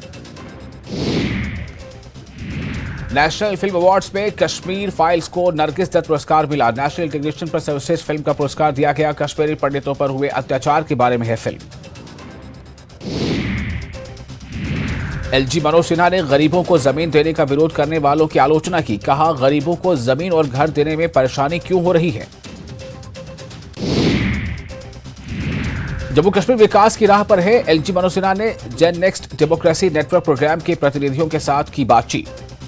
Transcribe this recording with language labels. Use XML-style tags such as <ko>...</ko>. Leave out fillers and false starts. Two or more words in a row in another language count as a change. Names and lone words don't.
<hi>नेशनल फ़िल्म अवार्ड्स में कश्मीर फ़ाइल्स को नरगिस दत्त पुरस्कार मिला</hi> <en>national integration</en> <hi>पर सर्विसेज़ फ़िल्म का पुरस्कार दिया गया कश्मीरी पंडितों पर हुए अत्याचार के बारे में है फ़िल्म एल जी मनोज सिन्हा ने ग़रीबों को ज़मीन देने का विरोध करने वालों की आलोचना की कहा ग़रीबों को ज़मीन और घर देने में परेशानी क्यों हो रही है जम्मू कश्मीर विकास की राह पर है एल जी मनोज सिन्हा ने जन नेक्स्ट डेमोक्रेसी नेटवर्क प्रोग्राम के प्रतिनिधियों के साथ की बात चीत</hi>